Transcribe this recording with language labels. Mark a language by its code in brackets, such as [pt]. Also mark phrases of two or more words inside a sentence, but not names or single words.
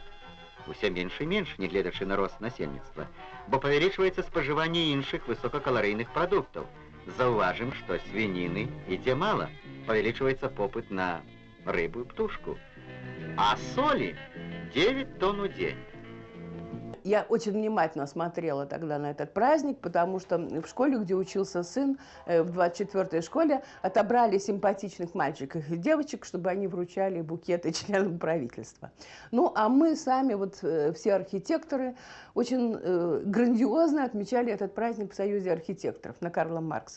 [be] Усе менш і менш, нягледзячы на рост насельніцтва, бо павялічваецца спажыванне іншых высокакаларыйных прадуктаў. Заўважым, што свініны ідзе мала, павялічваецца попыт на рыбу і птушку. [ru] А соли 9 тонн у день. Я очень внимательно смотрела тогда на этот праздник, потому что в школе, где учился сын, в 24-й школе, отобрали симпатичных мальчиков и девочек, чтобы они вручали букеты членам правительства. Ну, а мы сами, вот все архитекторы, очень грандиозно отмечали этот праздник в Союзе архитекторов на Карла Маркса.